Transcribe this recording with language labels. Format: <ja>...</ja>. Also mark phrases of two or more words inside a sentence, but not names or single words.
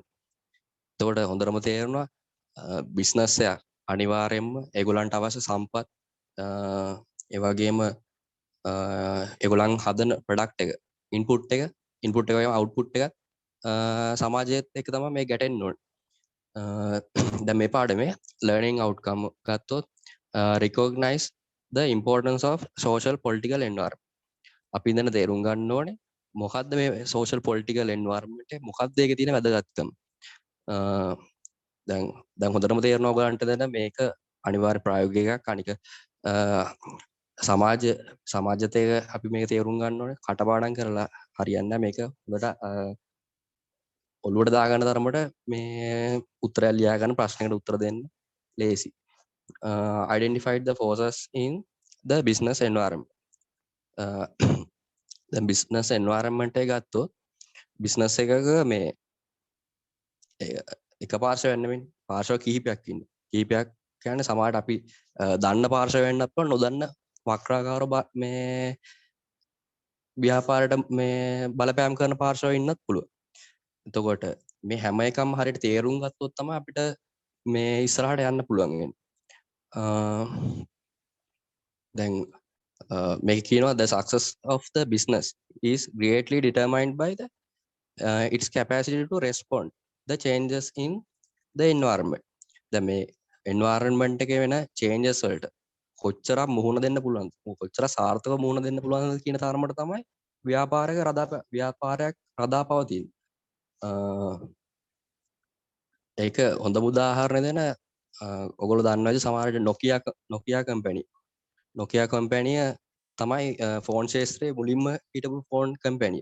<si>එතකොට හොඳටම තේරෙනවා බිස්නස් එක අනිවාර්යයෙන්ම ඒගොල්ලන්ට අවශ්‍ය සම්පත් ඒ වගේම ඒගොල්ලන් හදන ප්‍රොඩක්ට් එක ඉන්පුට් එක වගේම අවුට්පුට් එක සමාජයත් එක්ක තමයි මේ ගැටෙන්න ඕනේ. දැන් මේ පාඩමේ</si> <en>learning outcome ගත්තොත් recognize the importance of social political environment.</en> <si>අපි ඉඳන් තේරුම් ගන්න ඕනේ මොකද්ද මේ</si> <en>social political environment</en> <si>එක මොකද්ද ඒකේ තියෙන වැදගත්කම. දැන් හොඳටම තේරෙනවා ඔයගලන්ට දැන් මේක අනිවාර්ය ප්‍රායෝගික එකක්. අනික සමාජයත් එක අපි මේක තේරුම් ගන්න ඕනේ. කටපාඩම් කරලා හරියන්නේ නැහැ. මේක හොඳට ඔළුවට දාගන්න තරමට මේ උත්තරයක් ලියා ගන්න ප්‍රශ්නයකට උත්තර දෙන්න ලේසි.</si> <en>Identified the forces in the business environment.</en> <si>දැන්</si> <en>business environment</en> <si>එක ගත්තොත් business එකක මේ එක පාර්ශවයක් නෙමෙයි පාර්ශව කිහිපයක් ඉන්නේ. කිහිපයක් කියන්නේ සමහරට අපි දන්න පාර්ශව වෙන්නත් පුළුවන් නොදන්න වක්‍රාකාර මේ ව්‍යාපාරයට මේ බලපෑම් කරන පාර්ශව ඉන්නත් පුළුවන්. එතකොට මේ හැම එකම හරියට තේරුම් ගත්තොත් තමයි අපිට මේ ඉස්සරහට යන්න පුළුවන් වෙන්නේ. දැන් මේක කියනවා</si> <en>the success of the business is greatly determined by the its capacity to respond the changes in the environment.</en> <si>දැන් මේ environment එකේ වෙන changes වලට කොච්චරක් මුහුණ දෙන්න පුළුවන්ද කොච්චර සාර්ථකව මුහුණ දෙන්න පුළුවන්ද කියන තරමට තමයි ව්‍යාපාරයක් රඳාපවතින්නේ. ඒක හොඳම උදාහරණය දෙන ඔයගොල්ලෝ දන්නවද සමහර විට Nokia කම්පැනිය තමයි ෆෝන් ශේෂ්ත්‍රයේ මුලින්ම හිටපු ෆෝන් කම්පැනිය.</si>